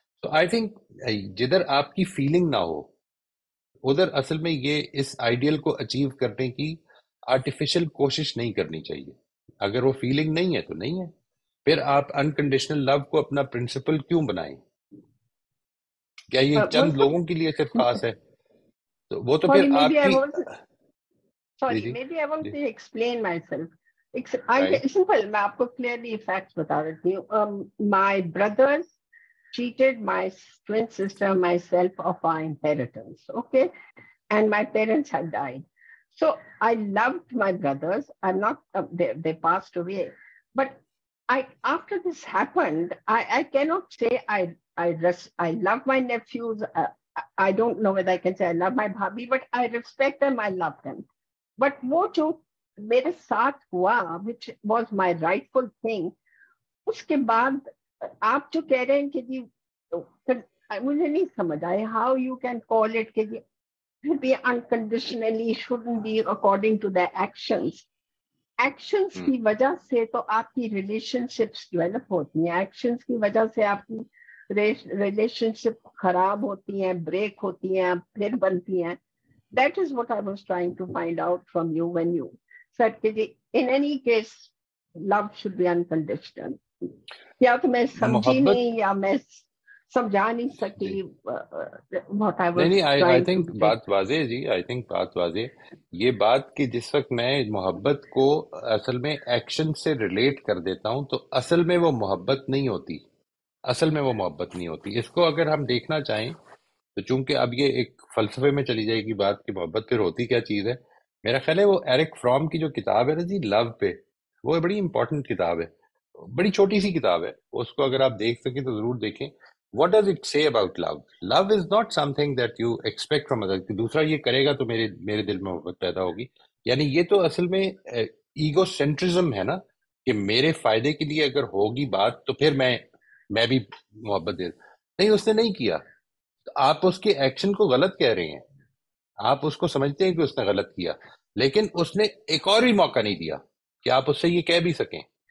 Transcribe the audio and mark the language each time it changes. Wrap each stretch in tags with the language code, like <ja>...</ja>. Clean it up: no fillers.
<ur>تو I think جدھر آپ کی فیلنگ نہ ہو ادھر اصل میں یہ اس آئیڈیل کو اچیو کرنے کی آرٹیفیشل کوشش نہیں کرنی چاہیے. اگر وہ فیلنگ نہیں ہے تو نہیں ہے. پھر آپ انکنڈیشنل لو کو اپنا پرنسپل کیوں بنائیں؟ کیا یہ چند لوگوں کے لیے صرف خاص ہے؟ تو وہ تو پھر آپ کی</ur> <en>Sorry, maybe I want to explain myself.</en> <ur>Simple, میں آپ کو clearly facts بتا دیتی ہوں.</ur> <en>My brothers cheated my twin sister, myself of our inheritance, okay? And my parents had died. So I loved my brothers. I'm not, they passed away. But after this happened, I cannot say I love my nephews. I don't know whether I can say I love my bhabhi, but I respect them, I love them.</en> <ur>But وہ جو میرے ساتھ ہوا</ur> <en>which was my rightful thing،</en> <ur>اس کے بعد آپ جو کہہ رہے ہیں کہ جی مجھے نہیں سمجھ آئے</ur> <en>how you can call it</en> <ur>کہ جی</ur> <en>should be unconditionally, shouldn't be according to their actions.</en> <ur>Actions کی وجہ سے تو آپ کی ریلیشن شپس ڈیولپ ہوتی ہیں، ایکشنس کی وجہ سے آپ کی ریلیشن شپ خراب ہوتی ہیں، بریک ہوتی ہیں، پھر بنتی ہیں.</ur> <en>That is what I was trying to find out from you when you said that in any case love should be unconditional.</en> <ur>یا تو میں سمجھی نہیں یا میں سمجھا نہیں سکی</ur> <en>what I was trying to say. I think</en> <ur>بات واضح جی. I think بات واضح یہ بات کہ جس وقت میں محبت کو اصل میں ایکشن سے ریلیٹ کر دیتا ہوں تو اصل میں وہ محبت نہیں ہوتی. اصل میں وہ محبت نہیں ہوتی. اس کو اگر ہم دیکھنا چاہیں تو چونکہ اب یہ ایک فلسفے میں چلی جائے گی بات کہ محبت پھر ہوتی کیا چیز ہے. میرا خیال ہے وہ ایرک فرام کی جو کتاب ہے نا جی لو پہ، وہ بڑی امپورٹنٹ کتاب ہے، بڑی چھوٹی سی کتاب ہے. اس کو اگر آپ دیکھ سکیں تو ضرور دیکھیں.</ur> <en>What does it say about love? Love is not something that you expect from others.</en> <ur>کہ دوسرا یہ کرے گا تو میرے دل میں محبت پیدا ہوگی. یعنی یہ تو اصل میں ایگو سینٹرزم ہے نا کہ میرے فائدے کے لیے اگر ہوگی بات تو پھر میں بھی محبت دے. نہیں، اس نے نہیں کیا. آپ اس کے ایکشن کو غلط کہہ رہے ہیں، آپ اس کو سمجھتے ہیں کہ اس نے غلط کیا، لیکن اس نے ایک اور بھی موقع نہیں دیا کہ آپ اس سے یہ کہہ بھی سکیں.</ur>